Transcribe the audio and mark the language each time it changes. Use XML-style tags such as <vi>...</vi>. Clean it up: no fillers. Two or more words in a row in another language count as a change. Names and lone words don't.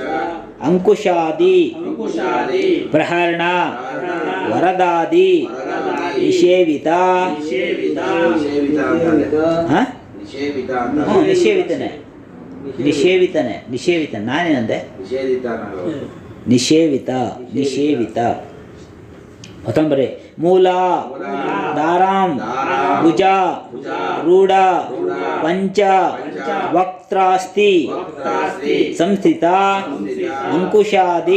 <sa>ಅಂಕುಶಾದಿ ಅಂಕುಶಾದಿ ಪ್ರಹರಣ ಪ್ರಹರಣ ವರದಾದಿ ವರದಾದಿ ನಿಷೇವಿತ. ನಿಷೇವಿತ</sa> <kn>ನಿಷೇವಿತ ಅಂತಾನೆ. ಹ?</kn> <sa>ನಿಷೇವಿತ ಹ್ಞೂ</sa> <kn>ಅಂತ ನಿಷೇವಿತನೇ ನಿಷೇವಿತನೇ ನಿಷೇವಿತ. ನಾನೇನಂದೆ? ನಿಷೇಧಿತ ಅನ್ನೋದು.</kn> <sa>ನಿಷೇವಿತ ನಿಷೇವಿತ. ಮೊತ್ತಂಬರಿ ಮೂಲ ದಾರಾಂ ಭುಜ ರೂಢ ಪಂಚ ವಕ್ತ ವಕ್ತ್ರಾಸ್ತಿ ವಕ್ತಾಸ್ತಿ ಸಂಸ್ಥಿತ ಸಂಸ್ಥಿತ ಅಂಕುಶಾದಿ</sa>